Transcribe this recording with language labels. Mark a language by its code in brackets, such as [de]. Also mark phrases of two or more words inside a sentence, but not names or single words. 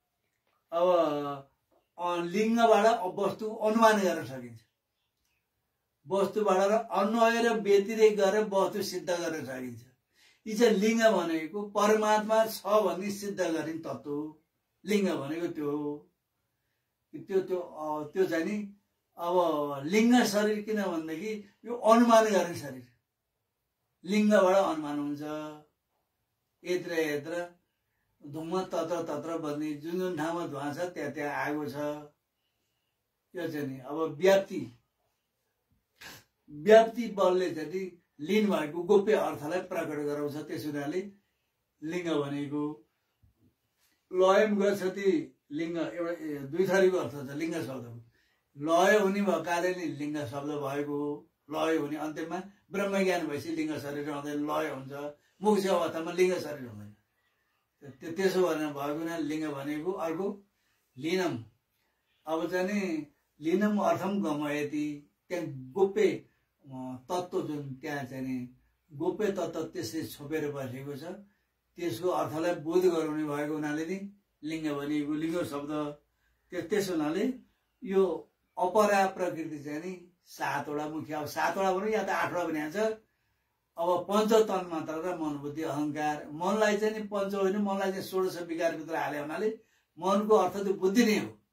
[ne] अब लिङ्गबाट वस्तु अनुमान गर्न सकिन्छ वस्तुबाट र अन्वय र व्यतिरेक गरेर वस्तु सिद्ध गर्न सकिन्छ यी चाहिँ लिङ्ग भनेको परमात्मा छ भन्ने सिद्ध गरिने तत्त्व लिङ्ग भनेको त्यो चाहिँ नि अब लिङ्ग शरीर किन भन्दाखेरि यो अनुमान गर्ने शरीर लिङ्गबाट अनुमान हुन्छ [sa] यत्र धुम्म तत्र [ne] भन्ने जुन ठाउँमा धुवा छ त्यहाँ आगो छ यो चाहिँ नि अब व्याप्ति बलले चाहिँ लीन भएको गोप्य अर्थलाई प्रकट गराउँछ त्यस हुनाले लिङ्ग भनेको [sa] लयम गच्छति [ne] लिङ्ग एउटा दुई थरीको अर्थ छ लिङ्ग शब्दको लय हुने भएको कारणले लिङ्ग शब्द भएको हो लय हुने अन्त्यमा ब्रह्मज्ञान भएपछि लिङ्ग शरीर हुँदैन लय हुन्छ मोक्ष अवस्थामा लिङ्ग शरीर हुँदैन त्यसो भनेर भएको हुनाले लिङ्ग भनेको अर्को लिनम अब चाहिँ नि [sa] लिनम अर्थम गमयति [ne] त्यहाँ गोप्य तत्त्व जुन त्यहाँ चाहिँ नि गोप्य तत्त्व त्यसले छोपेर बसेको छ त्यसको अर्थलाई बोध गराउने भएको हुनाले नि लिङ्ग भनेको लिङ्ग शब्द त्यस हुनाले यो अपरा प्रकृति चाहिँ नि 7 वटा मुख्य अब 7 वटा भनौँ या त 8 वटा पनि छ अब पञ्चतन्मात्रा र मन बुद्धि अहंकार मनलाई चाहिँ नि पञ्च होइन मनलाई चाहिँ 16 विकारभित्र हाले हुनाले मनको अर्थ त्यो बुद्धि नै